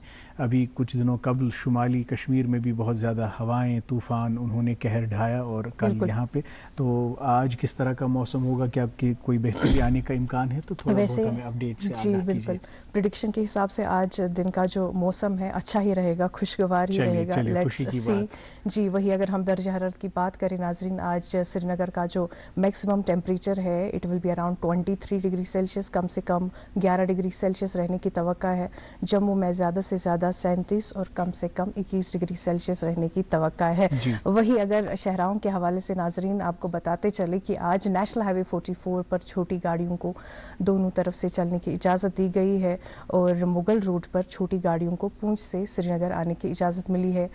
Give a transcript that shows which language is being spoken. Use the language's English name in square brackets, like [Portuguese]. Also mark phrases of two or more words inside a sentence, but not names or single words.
[Urdu] ابھی کچھ دنوں قبل شمالی کشمیر میں بھی بہت زیادہ ہوائیں، طوفان انہوں نے قہر ڈھایا، اور کل یہاں پہ تو آج کس طرح کا موسم ہوگا، کہ آپ کی کوئی بہتری آنے کا امکان ہے؟ تو تھوڑا بہت ہمیں اپڈیٹ سے جی بالکل، پریڈکشن کے حساب سے آج دن کا جو موسم ہے اچھا ہی رہے گا، خوشگوار ہی رہے گا۔ [English] let's see [Urdu] جی وہی اگر ہم درجہ حرارت کی بات کریں ناظرین، آج سری نگر کا جو [English] maximum temperature [Urdu] ہے [English] it will be around 23 degree Celsius, [Urdu] کم سے کم 11 [English] degree Celsius [Urdu] رہنے کی توقع ہے۔ جموں میں زیادہ سے زیادہ 37 اور کم سے کم 21 [English] degree Celsius [Urdu] رہنے کی توقع ہے۔ وہی اگر شہراؤں کے حوالے سے ناظرین آپ کو بتاتے چلے کہ آج نیشنل ہائی وے 44 پر چھوٹی گاڑیوں کو دونوں طرف سے چلنے کی اجازت دی گئی ہے، اور مغل روڈ پر چھوٹی گاڑیوں کو پونچھ سے سری نگر آنے کی اجازت ملی ہے۔